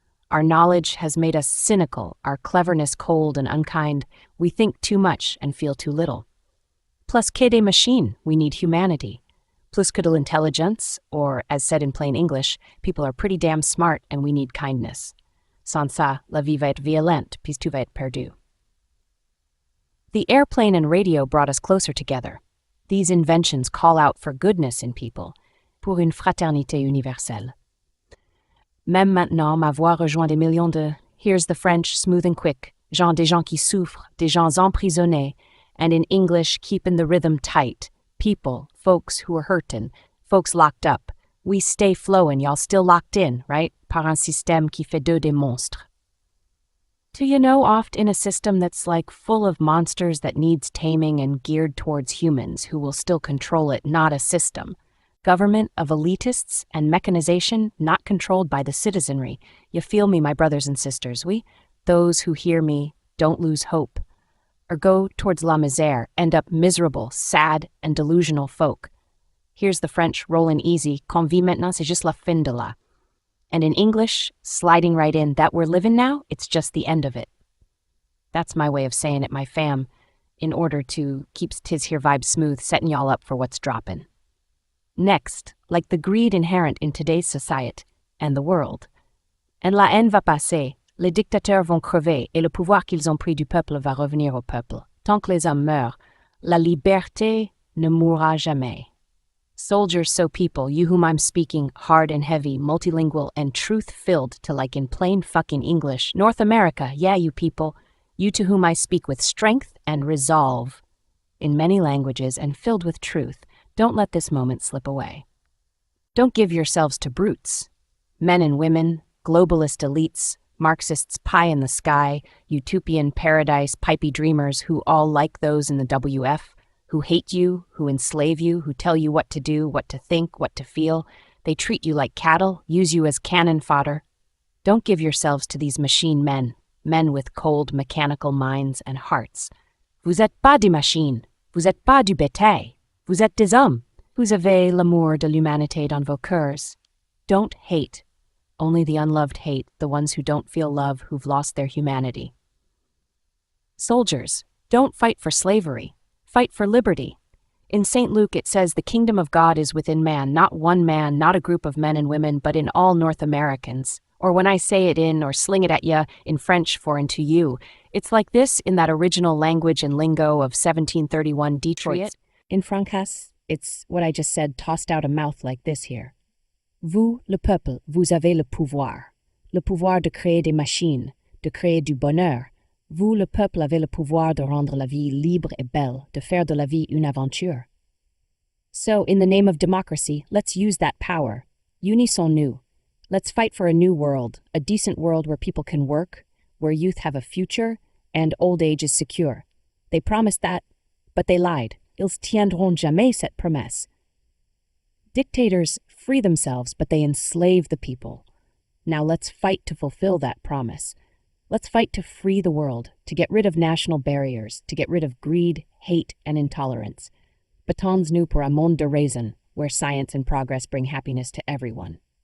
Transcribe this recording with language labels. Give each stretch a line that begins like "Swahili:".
English: Our knowledge has made us cynical, our cleverness cold and unkind. We think too much and feel too little.
French: Plus que des machines,
English: we need humanity.
French: Plus que de l'intelligence,
English: or as said in plain English, people are pretty damn smart and we need kindness.
French: Sans ça, la vie va être violente, puis tout va être perdu.
English: The airplane and radio brought us closer together. These inventions call out for goodness in people,
French: pour une fraternité universelle. Même maintenant, ma voix rejoint des millions de,
English: here's the French, smooth and quick,
French: des gens qui souffrent, des gens emprisonnés,
English: and in English, keeping the rhythm tight, people, folks who are hurtin', folks locked up. We stay flowin', y'all still locked in, right?
French: Par un système qui fait d'eux des monstres.
English: Do you know, oft in a system that's like full of monsters that needs taming and geared towards humans who will still control it, not a system. Government of elitists and mechanization not controlled by the citizenry. You feel me, my brothers and sisters, we? Those who hear me, don't lose hope. Or go towards
French: la misère,
English: end up miserable, sad, and delusional folk. Here's the French rollin' easy,
French: qu'on vit maintenant, c'est juste la fin de là.
English: And in English, sliding right in, that we're living now, it's just the end of it. That's my way of saying it, my fam, in order to keep tis here vibe smooth, setting y'all up for what's droppin'. Next, like the greed inherent in today's society and the world.
French: And la haine va passer, les dictateurs vont crever, et le pouvoir qu'ils ont pris du peuple va revenir au peuple. Tant que les hommes meurent, la liberté ne mourra jamais.
English: Soldiers, so people, you whom I'm speaking, hard and heavy, multilingual, and truth-filled to like in plain fucking English. North America, yeah, you people, you to whom I speak with strength and resolve, in many languages and filled with truth, don't let this moment slip away. Don't give yourselves to brutes. Men and women, globalist elites, Marxists pie in the sky, utopian paradise, pipey dreamers who all like those in the WF, who hate you, who enslave you, who tell you what to do, what to think, what to feel. They treat you like cattle, use you as cannon fodder. Don't give yourselves to these machine men, men with cold, mechanical minds and hearts.
French: Vous êtes pas des machines, vous êtes pas du bétail, vous êtes des hommes. Vous avez l'amour de l'humanité dans vos cœurs.
English: Don't hate. Only the unloved hate, the ones who don't feel love, who've lost their humanity. Soldiers, don't fight for slavery. Fight for liberty. In St. Luke it says the kingdom of God is within man, not one man, not a group of men and women, but in all North Americans. Or when I say it in or sling it at ya in French for and to you, it's like this in that original language and lingo of 1731 Detroit. In Francas, it's what I just said tossed out a mouth like this here.
French: Vous, le peuple, vous avez le pouvoir de créer des machines, de créer du bonheur. Vous, le peuple, avez le pouvoir de rendre la vie libre et belle, de faire de la vie une aventure.
English: So, in the name of democracy, let's use that power.
French: Unissons-nous.
English: Let's fight for a new world, a decent world where people can work, where youth have a future, and old age is secure. They promised that, but they lied.
French: Ils tiendront jamais cette promesse.
English: Dictators free themselves, but they enslave the people. Now let's fight to fulfill that promise. Let's fight to free the world, to get rid of national barriers, to get rid of greed, hate, and intolerance.
French: Battons-nous pour un monde de raison,
English: where science and progress bring happiness to everyone.